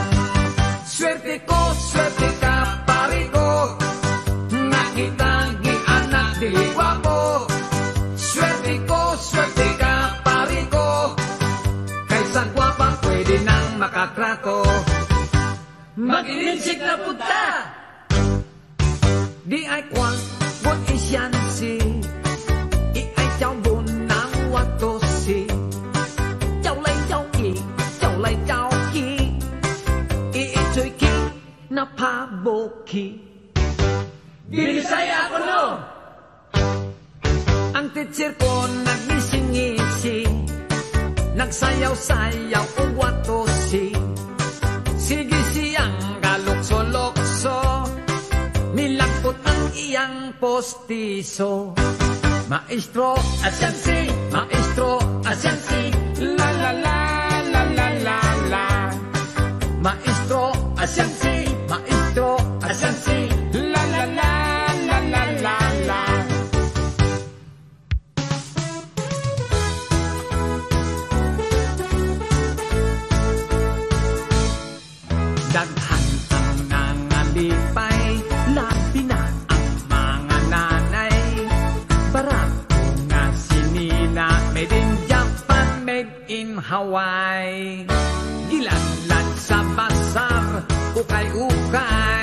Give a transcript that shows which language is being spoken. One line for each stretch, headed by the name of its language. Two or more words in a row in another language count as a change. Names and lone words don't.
Cebuano: Swerte ka, pari ko, nakita gianak dili gwapo. Swerte ka, pari ko, kaysa gwapa pwede nang makatrato. Mag-ilinsik na punta! Di ay kwang, bun isyansi, i ay chow bun ng watosi. Chow lay chow ki, i ichoy ki, na paboki. Binisaya ako no! Ang teacher ko nagnising-ngisi, nagsayaw-sayaw o watosi. Sige siyang galukso-lokso, milagpot ang iyang postiso. Maestro, asyansi, maestro, asyansi, la la la la la la la. Maestro, asyansi, maestro, asyansi, la la la la la la la. Daghan ang nangalipay, labi na ang mga nanay. Barato nga sinina,
English: made in Japan, made in Hawaii.
Cebuano: Gilanlan sa basar, ukay-ukay.